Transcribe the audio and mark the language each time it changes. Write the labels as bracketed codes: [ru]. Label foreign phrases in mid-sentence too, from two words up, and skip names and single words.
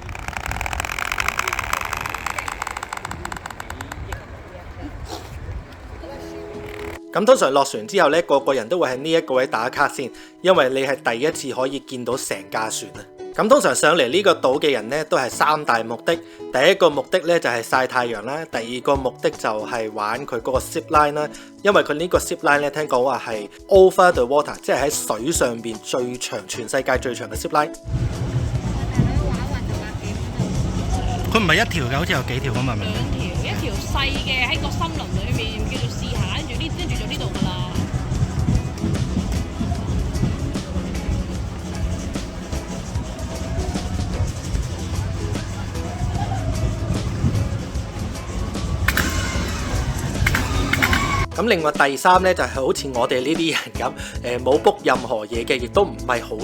[yue] 咁通常落船之後咧，個個人都會喺呢一個位打卡先，因為你係第一次可以見到成架船啊。咁通常上嚟呢個島嘅人呢，都係3大目的。第一個目的呢，就係曬太陽啦，第二個目的就係玩佢嗰個 [en] zip line [yue] 啦，因為佢呢個 [en] zip line [yue] 咧，聽講話係 [en] over the water， [yue] 即係喺水上邊最長，全世界最長嘅 [en] zip line。 [yue] 佢唔係一條嘅，好似有幾條咁啊？兩條，一條細嘅喺個森林裏面叫做試下，跟住就呢度噶啦。咁另外第3呢，就係好似我哋呢啲人咁，冇 book 任何嘢嘅，亦都唔係好